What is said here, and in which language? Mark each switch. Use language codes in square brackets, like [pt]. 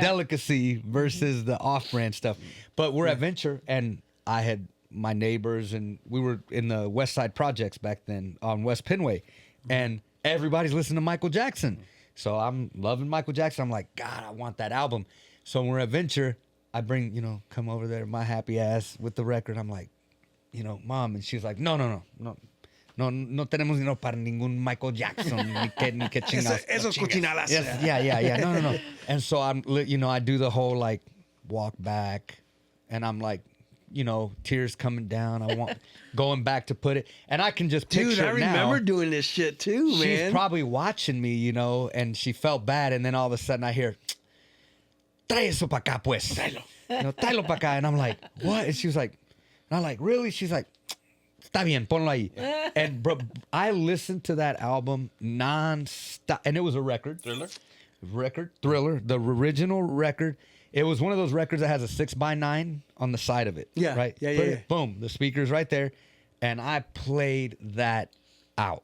[en] delicacy versus the off-brand stuff. But we're at Venture, and I had my neighbors, and we were in the West Side Projects back then on West Penway, and everybody's listening to Michael Jackson. So I'm loving Michael Jackson. I'm like, God, I want that album. So when we're at Venture, I bring, come over there, my happy ass with the record. I'm like, Mom. [es] And she's like, no tenemos dinero para ningún Michael Jackson. Ni que chingados. Esos cochinadas. [en] Yes, yeah. No. And so I do the whole like walk back, and I'm like, tears coming down. I want going back to put it, and I can just picture Dude, I it now. remember doing this shit too, man. She's probably watching me, and she felt bad, and then all of a sudden I hear, [es] "Trae eso pa' acá, pues." Tráelo pa' acá, [en] and I'm like, what? And she was like, and I'm like, really? She's like, [es] está bien, ponlo ahí. [en] And bro, I listened to that album non-stop, and it was a record. Thriller, the original record. It was one of those records that has a 6x9 on the side of it. Yeah. Right? Yeah. Boom. The speaker's right there. And I played that out.